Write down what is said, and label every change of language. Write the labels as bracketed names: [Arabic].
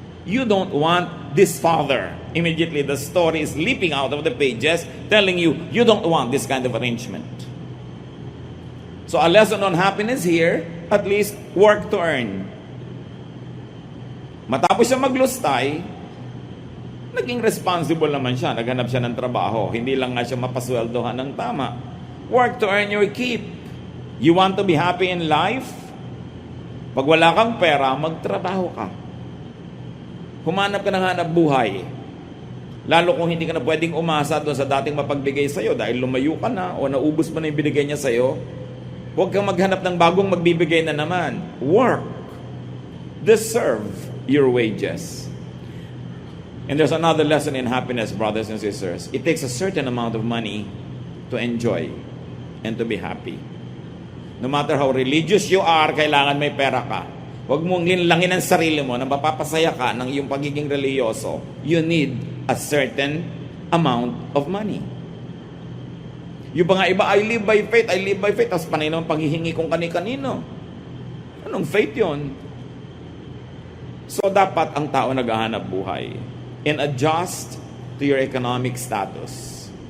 [English] You don't want this father. Immediately the story is leaping out of the pages telling you, you don't want this kind of arrangement. So a lesson on happiness here, at least work to earn. [Filipino] Matapos siya maglustay, Naging responsible naman siya, naghanap siya ng trabaho. Hindi lang nga siya mapasweldohan ng tama. [English] Work to earn your keep. You want to be happy in life? [Filipino] Pag wala kang pera, magtrabaho ka. Humanap ka ng hanap buhay. Lalo kung hindi ka na pwedeng umasa doon sa dating mapagbigay sa'yo dahil lumayo ka na o naubos mo na yung binigay niya sa'yo, huwag kang maghanap ng bagong magbibigay na naman. [English] Work. Deserve your wages. And there's another lesson in happiness, brothers and sisters. It takes a certain amount of money to enjoy and to be happy. No matter how religious you are, [Filipino] kailangan may pera ka. Huwag mong linlangin ang sarili mo na mapapasaya ka ng iyong pagiging religyoso. [English] You need a certain amount of money. [Filipino] Yung pa nga iba, [English] I live by faith, I live by faith. [Filipino] Tapos panay naman paghihingi kong kani-kanino. Anong faith yon? So dapat ang tao naghahanap buhay [English] and adjust to your economic status.